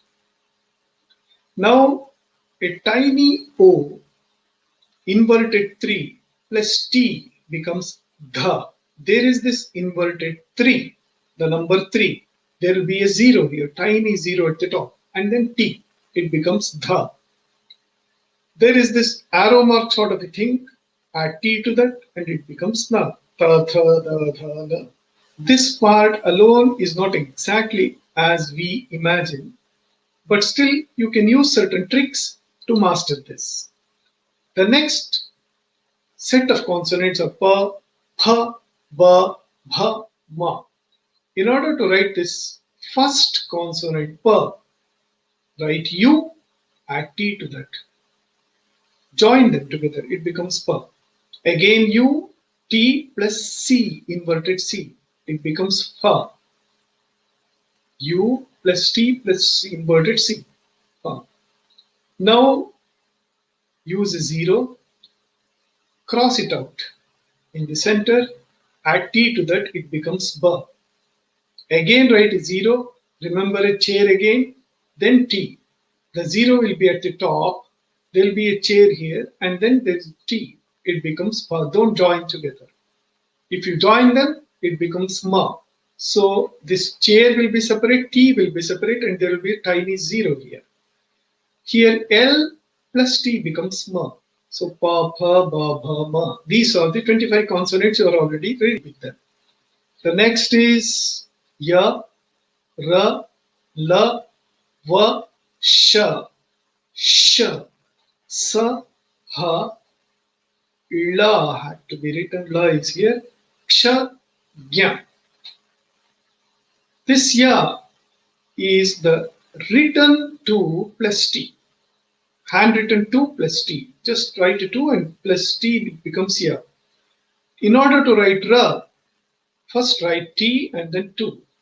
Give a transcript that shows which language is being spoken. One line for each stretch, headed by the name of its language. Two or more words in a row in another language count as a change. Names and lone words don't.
English: Now a tiny O, inverted 3 plus T becomes dha. There is this inverted 3, the number 3. There will be a 0 here, tiny 0 at the top, and then T, it becomes dha. There is this arrow mark sort of a thing, add T to that, and it becomes na. Ta, tha, da, tha, na. This part alone is not exactly as we imagine, but still you can use certain tricks to master this. The next set of consonants are pa, pha, ba, bha, ma. In order to write this first consonant pa, write U, add T to that. Join them together, it becomes pa. Again U, T plus C, inverted C, it becomes fa. U plus T plus inverted C, fa. Now use a 0, cross it out. In the center, add T to that, it becomes ba. Again write a 0, remember a chair again, then T. The 0 will be at the top, there will be a chair here, and then there is T. It becomes pa. Don't join together. If you join them, it becomes ma. So this chair will be separate, T will be separate, and there will be a tiny 0 here. Here L plus T becomes ma. So pa, pha, ba, bha, ma. These are the 25 consonants. You are already ready with them. The next is ya, ra, la, va, sha, sha, sa, ha, la had to be written. La is here. Ksha, gya. This ya is the written 2 plus T. Handwritten 2 plus T. Just write a 2 and plus T becomes ya. In order to write ra, first write T and then 2.